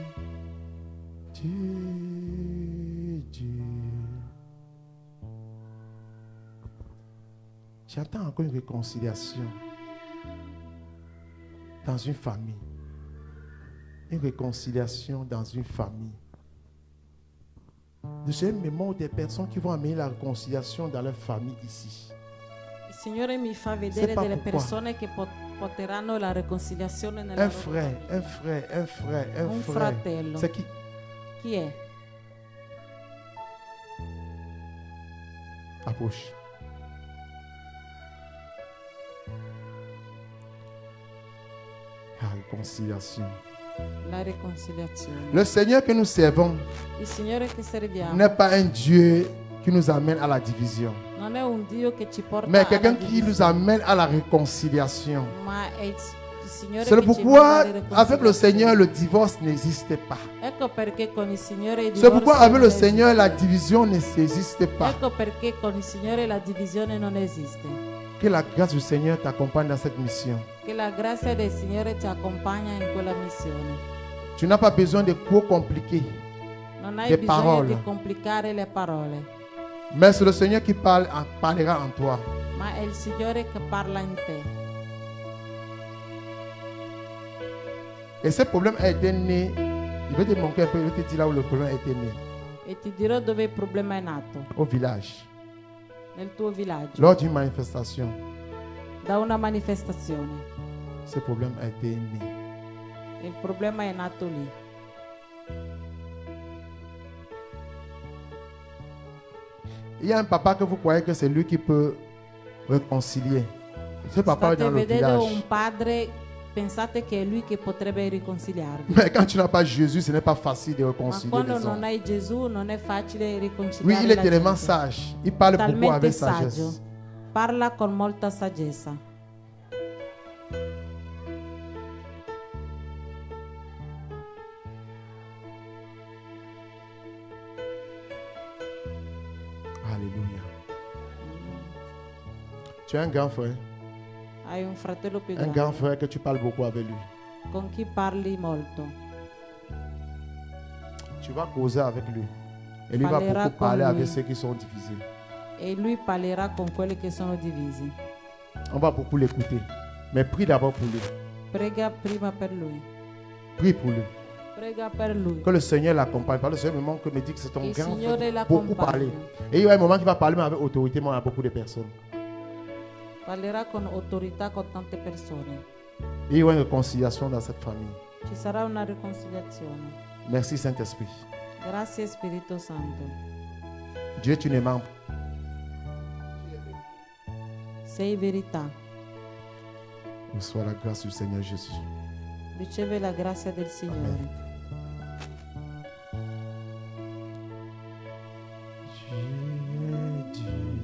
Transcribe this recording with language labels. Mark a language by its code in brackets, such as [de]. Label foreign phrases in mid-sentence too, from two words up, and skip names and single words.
[fr] Tu es Dieu. J'entends encore une réconciliation dans une famille. Une réconciliation dans une famille. J'ai une mémoire des personnes qui vont amener la réconciliation dans leur famille ici. [it] Il Signore mi fa vedere [fr] C'est pas [it] delle [fr] pourquoi. [it] persone che porteranno la riconciliazione nella [fr] Un [it] loro [fr] frère, [it] famiglia. [fr] un frère, un frère, un [it] Un [fr] frère. [it] fratello. [fr] C'est qui? [it] Chi è? [fr] Approche. La réconciliation. [it] La riconciliazione. [fr] Le Seigneur que nous servons [it] Il Signore che serviamo [fr] n'est pas un Dieu qui nous amène à la division, [it] non è un Dio che ci porta [fr] mais [it] alla [fr] quelqu'un qui nous [it] divisione, [fr] amène à la réconciliation. [it] ma è il Signore [fr] C'est [it] che ci [fr] pourquoi, [it] manda alla [fr] avec le Seigneur, [it] riconciliazione. [fr] le divorce n'existe pas. [it] Ecco perché con il Signore il [fr] C'est pourquoi, [it] divorzio [fr] avec [it] non [fr] le Seigneur, la [it] esiste. [fr] division n'existe pas. [it] Ecco perché con il Signore la divisione non esiste. [fr] Que la grâce du Seigneur t'accompagne dans cette mission. [it] Che la grazia del Signore ti accompagna in quella missione. [fr] Tu n'as pas besoin de trop compliquer. [it] Non hai [fr] Des [it] bisogno [fr] parole. [it] di complicare le parole, [fr] Mais c'est le Seigneur qui parlera en toi. [it] ma è il Signore che parla in te. [fr] Et ce problème a été né. Je vais te montrer un peu, je vais te dire là où le problème a été né. [it] E ti dirò dove il problema è nato, [fr] Au village. [it] nel tuo villaggio, [fr] Lors d'une manifestation, [it] da una manifestazione. [fr] ce problème a été né. [it] Il problema è nato lì. [fr] Il y a un papa que vous croyez que c'est lui qui peut réconcilier. Ce papa est [it] State [fr] dans le [it] vedendo un [fr] village. [it] padre, pensate che è lui che potrebbe riconciliarvi. [fr] Mais quand tu n'as pas Jésus, ce n'est pas facile de [it] Ma [fr] réconcilier [it] quando [fr] les [it] non [fr] hommes. [it] hai Gesù non è facile [fr] Oui, [it] riconciliare [fr] il est [it] la [fr] tellement [it] gente. [fr] sage. Il parle beaucoup [it] Talmente [fr] avec [it] saggio, [fr] sagesse. [it] parla con molta saggezza. [fr] Alléluia. Tu as un grand frère. [it] Hai un fratello più [fr] Un [it] grande [fr] grand frère que tu parles beaucoup avec lui. [it] con chi parli molto. [fr] Tu vas causer avec lui. Et lui va [it] Parlera [fr] beaucoup [it] con [fr] parler [it] lui. [fr] avec ceux qui sont divisés. [it] E lui parlerà con quelli che sono divisi. [fr] On va beaucoup l'écouter. Mais prie d'abord pour lui. [it] Prega prima per lui. [fr] Prie pour lui. [it] Prega per lui. [fr] Que le Seigneur l'accompagne. Par le Seigneur me dit que c'est ton [it] Il [fr] grand [it] Signore [fr] frère. Beaucoup parler. [it] l'accompagna. [fr] Et il y a un moment qui va parler mais avec autorité, mais à beaucoup de personnes. [it] Parlerà con autorità con tante persone. [fr] Et il y aura une réconciliation dans cette famille. [it] Ci sarà una riconciliazione. [fr] Merci Saint-Esprit. [it] Grazie Spirito Santo. [fr] Dieu, tu ne mens. [it] Sei verità. [fr] Reçois la grâce du Seigneur Jésus. [it] Riceve la grazia del Signore. [fr] Dieu, Dieu.